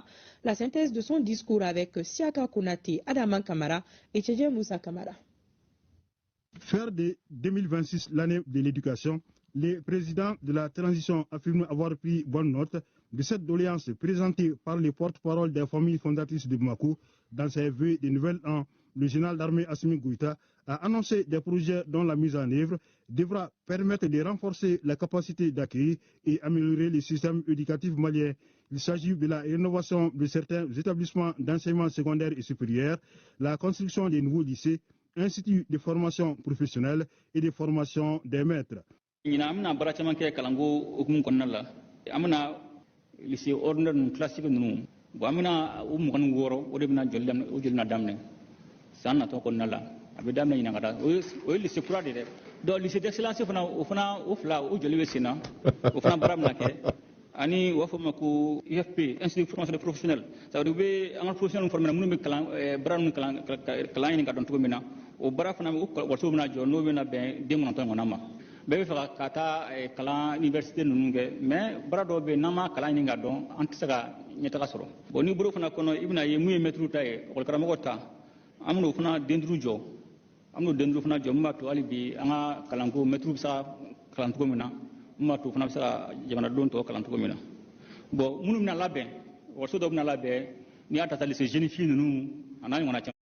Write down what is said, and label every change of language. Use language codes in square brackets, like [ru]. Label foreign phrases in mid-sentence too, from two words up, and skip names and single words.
[fr] La synthèse de son discours avec Siaka Konaté, Adaman Kamara et Tchédje Moussa Kamara. Faire de 2026 l'année de l'éducation, le président de la transition affirme avoir pris bonne note de cette doléance présentée par les porte-parole des familles fondatrices de Bamako dans ses vœux de nouvel an. Le général d'armée Assimi Goïta a annoncé des projets dont la mise en œuvre devra permettre de renforcer la capacité d'accueil et améliorer le système éducatif malien. Il s'agit de la rénovation de certains établissements d'enseignement secondaire et supérieur, la construction de nouveaux lycées, institut de formation professionnelle et de formation des maîtres. [bm] Amna bara caman kɛ kalanko hukumu kɔnɔna la an bɛna [fr] lycée ordinaire [bm] ninnu classique ninnu bon an bɛna o 26 o de bɛna joli na daminɛ san natɔ kɔnɔna la a bɛ daminɛ ɲinan ka taa o ye lycée kura de dɛ donc [fr] lycée d'excellence [bm] fana o fila o joli bɛ sen na o fana baara bɛna kɛ ani u b'a fɔ o ma ko IFP [fr] institut de formation professionnelle ça veut dire [bm] u bɛ an ka [fr] professionnels former [bm] minnu bɛ baara ninnu kalan ɲini ka dɔn cogo min na o baara fana o wɔlɔsɔ bɛna jɔ n'o bɛna bɛn den 9 ɲɔgɔnna ma bɛɛ bɛ fɛ ka taa kalan université ninnu kɛ mais baara dɔw bɛ yen n'an ma kalan ɲini k'a dɔn an tɛ se ka ɲɛtaga sɔrɔ bon ni bolo fana kɔnɔ i bɛna ye mun ye mɛtiriw ta ye ɔkɔlikaramɔgɔ ta an bɛn'o fana den duuru jɔ an bɛn'o den duuru fana jɔ mun b'a to hali bi an ka kalanko mɛtiriw bɛ se ka kalan cogo min na mun b'a to fana bɛ se ka jamanadenw tɔ kalan cogo min na bon minnu bɛna labɛn ɔkɔliso dɔw bɛna labɛn n'i y'a ta [fr] lycée jeune fille [bm] ninnu a n'a ɲɔgɔnna caman